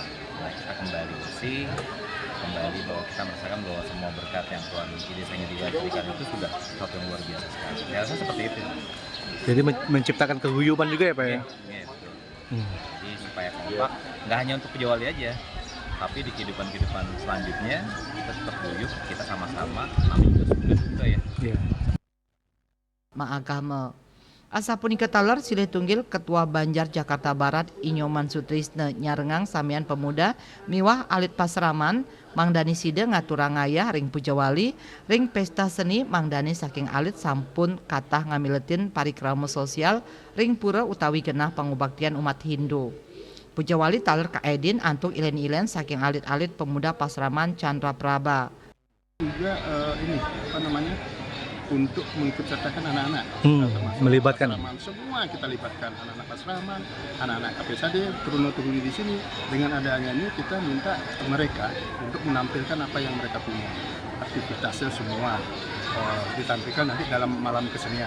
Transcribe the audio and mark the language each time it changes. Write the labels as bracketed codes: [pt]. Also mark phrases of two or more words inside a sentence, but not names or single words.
[id] Nah, kita kembali bersih, kembali bahwa kita merasakan bahwa semua berkat yang Tuhan berikan itu sudah sesuatu yang luar biasa sekali. Saya rasa seperti itu. Jadi menciptakan keguyuban juga ya Pak ya? Iya betul. Jadi supaya kompak, nggak hanya untuk Puja Wali aja, tapi di kehidupan selanjutnya kita tetap guyup, kita sama-sama, namanya juga ya. Maagama. [ban] Asapunika taler silih tunggil Ketua Banjar Jakarta Barat Inyoman Sutrisne nyarengang samian pemuda miwah alit pasraman mangdani side ngaturang ngayah ring Puja Wali ring pesta seni mangdani saking alit sampun katah ngamiletin parikrama sosial ring pura utawi genah pangobaktian umat Hindu. Puja Wali taler kaedin antuk ilen-ilen saking alit-alit pemuda pasraman Chandra Praba. [id] Juga ini untuk mengikutsertakan anak-anak. Termasuk melibatkan. Pasraman, semua kita libatkan anak-anak Pasraman, anak-anak KPSAD, turun-turun di sini. Dengan adanya ini kita minta mereka untuk menampilkan apa yang mereka punya. Aktivitasnya semua ditampilkan nanti dalam malam kesenian.